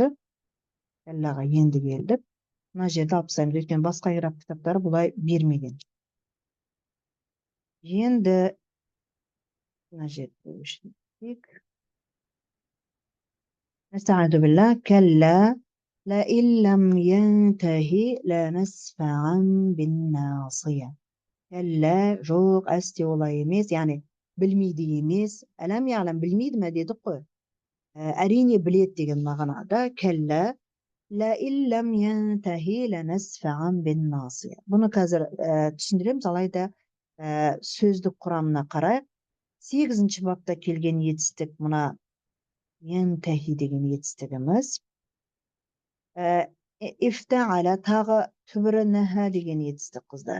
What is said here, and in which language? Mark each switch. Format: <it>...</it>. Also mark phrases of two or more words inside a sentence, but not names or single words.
<kk>Аллаға енді келдік. Мына жерді алып тастаймыз, өйткені басқа ираб кітаптары бұлай бермеген. Енді мына жерді өшірейік.</kk> <ar>نستعيذ بالله. كلا لئن لم ينته لنسفعا بالناصية.</ar> <kk>Кәллә, жоқ, әсте олай емес, яғни білмейді емес.</kk> <ar>ألم يعلم,</ar> <kk>білмейді ме дедік қой. Әрине білет деген мағынада.</kk> <ar>Кәллә لئن لم ينته لنسفعا بالناصية.</ar> <kk>Бұны қазір түсіндіреміз, алайда сөздік құрамына қарайық. 8-ші бапта келген етістік мұна янтахи деген етістігіміз. Ифтаала тағы түбірі нәһә деген етістік, қыздар.</kk>